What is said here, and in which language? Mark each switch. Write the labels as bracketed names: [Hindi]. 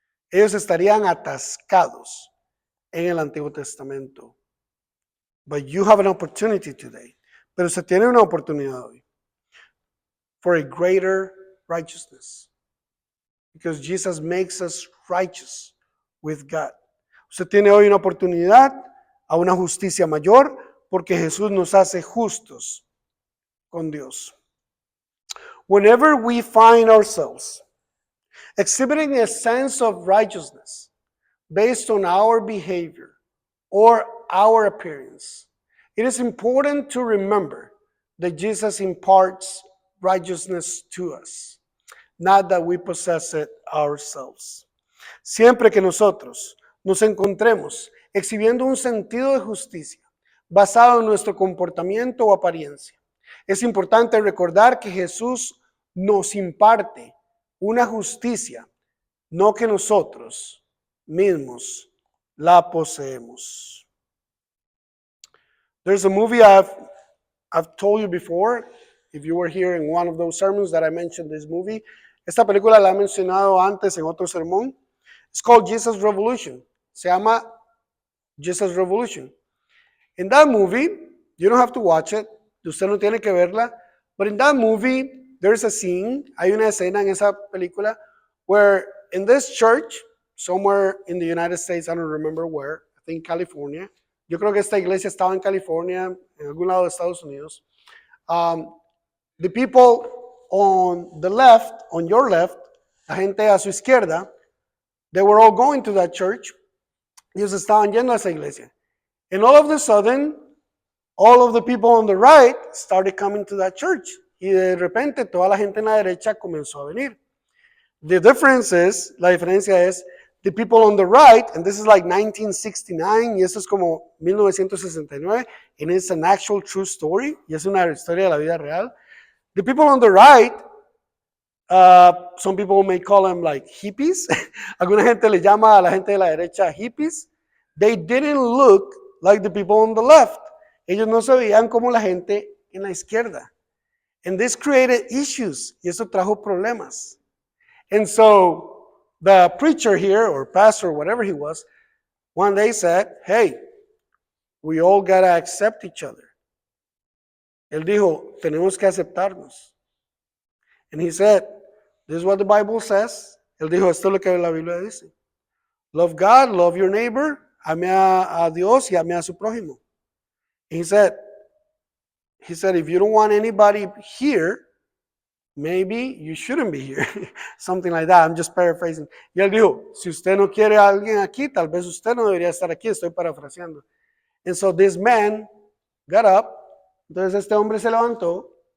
[Spanish] Ellos estarían atascados en el Antiguo Testamento. [English] But you have an opportunity today. [Spanish] Pero se tiene una oportunidad hoy [English] for a greater righteousness. Because Jesus makes us righteous with God. [Spanish] Usted tiene hoy una oportunidad a una justicia mayor porque Jesús nos hace justos con Dios. [English] Whenever we find ourselves exhibiting a sense of righteousness based on our behavior or our appearance, it is important to remember that Jesus imparts righteousness to us, not that we possess it ourselves. [Spanish] Siempre que nosotros nos encontremos exhibiendo un sentido de justicia basado en nuestro comportamiento o apariencia, es importante recordar que Jesús nos imparte una justicia, no que nosotros mismos la poseemos. [English] There's a movie I've told you before, if you were here in one of those sermons that I mentioned this movie. [Spanish] Esta película la he mencionado antes en otro sermón. [English] It's called Jesus Revolution. [Spanish] Se llama Jesus Revolution. [English] In that movie, you don't have to watch it. [Spanish] Usted no tiene que verla. [English] But in that movie, there's a scene, [Spanish] hay una escena en esa película, [English] where in this church, somewhere in the United States, I don't remember where, I think California. [Spanish] Yo creo que esta iglesia estaba en California, en algún lado de Estados Unidos. [English] The people on the left, on your left, [Spanish] la gente a su izquierda, [English] they were all going to that church. [Spanish] Ellos estaban yendo a esa iglesia. [English] And all of a sudden, all of the people on the right started coming to that church. [Spanish] Y de repente toda la gente en la derecha comenzó a venir. [English] The difference is, [Spanish] la diferencia es, [English] the people on the right, and this is like 1969, [Spanish] y esto es como 1969, [English] and it's an actual true story, [Spanish] y es una historia de la vida real. [English] The people on the right, some people may call them like hippies. [Spanish] Alguna gente le llama a la gente de la derecha hippies. [English] They didn't look like the people on the left. [Spanish] Ellos no se veían como la gente en la izquierda. [English] And this created issues, [Spanish] y eso trajo problemas. [English] And so the preacher here, or pastor, or whatever he was, one day said, hey, we all gotta accept each other. [Spanish] Él dijo, tenemos que aceptarnos. [English] And he said, this is what the Bible says. [Spanish] Él dijo, esto es lo que la Biblia dice. [English] Love God, love your neighbor, [Spanish] ame a Dios y ame a su prójimo. [English] And he said, if you don't want anybody here, maybe you shouldn't be here. Something like that. I'm just paraphrasing. [Spanish] Y él dijo, si usted no quiere a alguien aquí, tal vez usted no debería estar aquí. Estoy parafraseando. [English] And so this man got up. [Spanish] Entonces este hombre se levantó.